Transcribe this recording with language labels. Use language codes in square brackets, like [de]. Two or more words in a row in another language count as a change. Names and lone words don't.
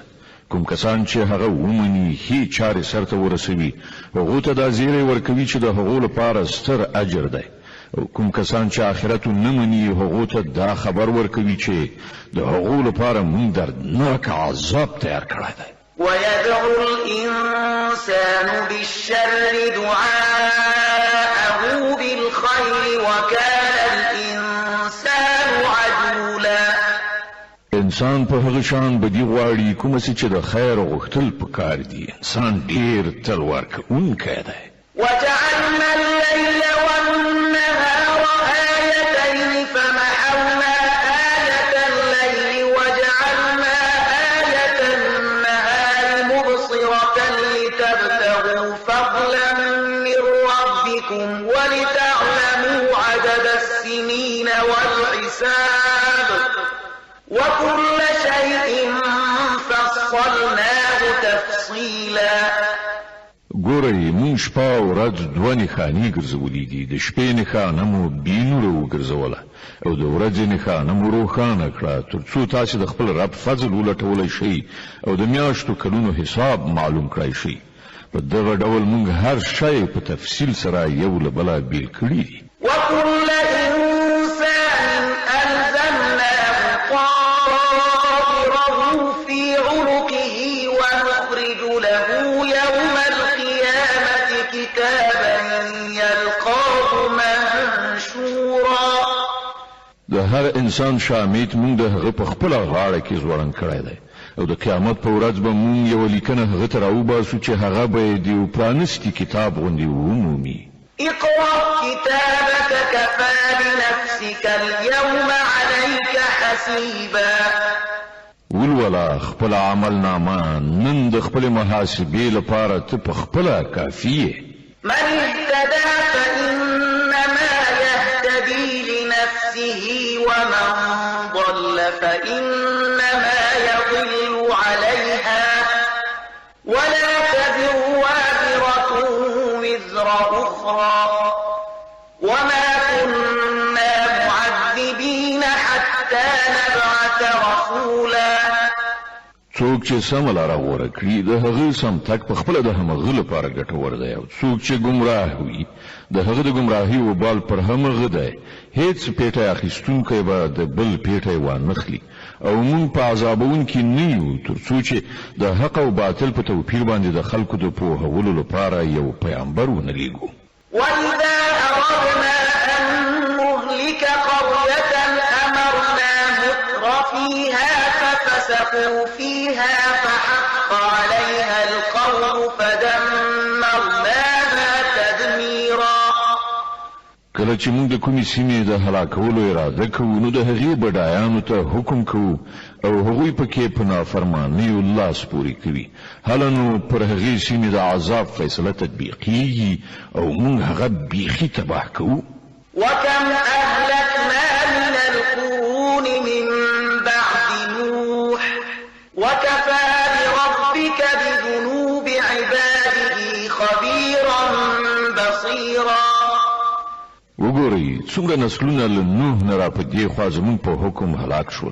[ps] کوم کسان چې هغه ومني هیڅ چارې سرته ورسوي هغو ته دا زیری ورکوي چې د هغو لپاره ستر اجر دی، او کوم کسان چې آخرت نه مني هغو ته دا خبر ورکوي چې د هغو لپاره موږ دردناک عذاب تیار کړی دی. [ar] ويدعو الإنسان بالشر دعاءه بالخير وكان الإنسان عجولا. [ps] انسان په هغه شان بدی غواړي کوم چې د خیر غوښتل پکار دي. انسان ډیر تل ورکوونکی دی. [ar] وجعلنا الليل والنهار آيتين فمحونا آية الليل وجعلنا آية النهار مبصرة لتبتغوا فضلا من ربكم ولتعلموا عدد السنين والحساب وكل شيء فصلناه تفصيلا. [ps] ګورئ مونږ شپه او ورځ دوه نښانې ګرځولې دي. د شپې نښانه مو بېنوره وګرځوله او د ورځې نښانه مو روښانه کړه تر څو تاسې د خپل رب فضل ولټولی شئ او د میاشتو کلونو حساب معلوم کړی شئ. په دغه ډول مونږ هر شی په تفصیل سره یو له بله بیل کړي دي. [ar] وكل إنسان ألزمناه طائره في عنقه ونخرج له يوم القيامة كتابا يلقاه منشورا. [ps] د هر انسان شامیت مونږ د هغه په خپله غاړه کې ځوړند کړی دی او د قیامت په ورځ به مونږ یوه لیکنه هغه ته راوباسو چې هغه به یې د یو پرانستي کتاب غوندې ومومي. [ar] اقرأ كتابك كفى بنفسك اليوم عليك حسيبا. [ps] ولولا خپل عمل نامه نن د خپل محاسبې لپاره ته په خپله کافي یې. [ar] من اهتدى فإنما يهتدي لنفسه ومن ضل فإنما يضل عليها ولا تزر وازرة وزر أخرى وما كنا معذبين حتى نبعث رسولا. [ps] څوک چې سمه لاره غوره کړي د هغه سم تګ په خپله د همغه لپاره ګټور دی او څوک چې ګمراه وي د هغه د ګمراهۍ وبال پر همغه دی. هیڅ پیټی اخیستونکی به د بل پیټی وانخلي او موږ په عذابونکي نه یو تر څو چې د حق او باطل په توپیر باندې د خلکو د پوهولو لپاره یو پیغمبر ونه لیږو. [ar] وإذا أردنا أن نهلك قرية أمرنا متر فيها ففسقوا فيها فحق عليها القول فدمرناها تدميرا. [ps] کله چې موږ د کومې سیمې د هلاکولو اراده کوو نو د هغې بډایانو ته حکم کوو او هغوی پکې په نافرمانیو لاس پورې کوي. هله نو پر هغې سیمې د عذاب فیصله تطبیقیږي او موږ هغه بیخي تباه کوو. [ar] وكم أهلكنا من القرون من بعد نوح وكفى بربك بذنوب عباده خبيرا بصيرا. [ps] وګورئ څومره نسلونه له نوح نه را په دې خوا زموږ په حکم هلاک شول.